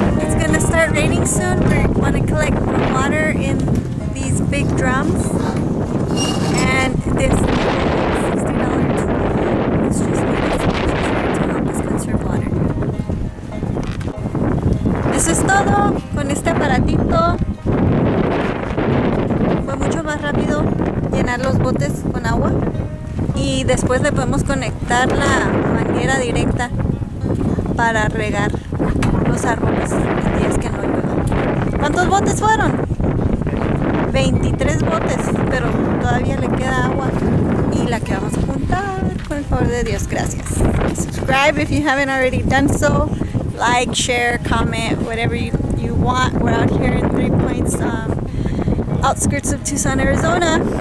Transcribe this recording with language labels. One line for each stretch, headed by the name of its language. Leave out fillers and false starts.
English: It's gonna start raining soon. We want to collect more water in these big drums, and this $60 is just needed to help us conserve water.
Spanish: Eso es todo con este aparatito. Fue mucho más rápido llenar los botes con agua y después le podemos conectar la manguera directa para regar los árboles en días que no llueva. ¿Cuántos botes fueron? 23 botes, pero todavía le queda agua y la que vamos a juntar con el favor de Dios. Gracias.
English: Subscribe if you haven't already done so. Like, share, comment, whatever you want. We're out here in 3 Points, outskirts of Tucson, Arizona.